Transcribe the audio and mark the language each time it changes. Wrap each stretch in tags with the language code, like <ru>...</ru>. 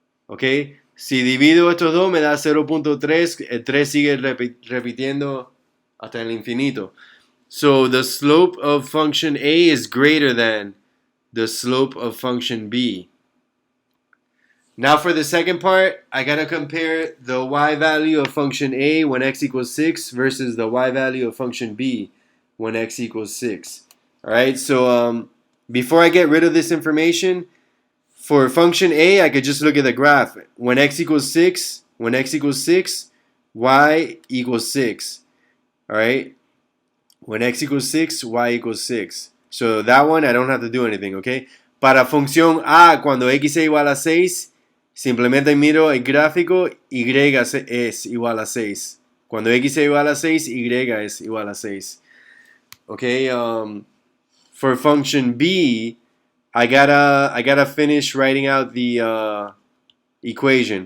<es>Okay? Si divido estos dos, me da 0.3. El 3 sigue repitiendo hasta el infinito.</es> <en>So the slope of function A is greater than the slope of function B. Now for the second part, I gotta compare the y value of function A when x equals 6 versus the y value of function B when x equals 6. Alright, so before I get rid of this information, for function A, I could just look at the graph. When x equals 6, y equals 6. Alright? When x equals 6, y equals 6. So that one, I don't have to do anything, okay?</en> <es>Para función A, cuando x es igual a 6, simplemente miro el gráfico, y es igual a 6. Cuando x es igual a 6, y es igual a 6.</es> <en>Okay, for function B, I gotta finish writing out the equation.</en>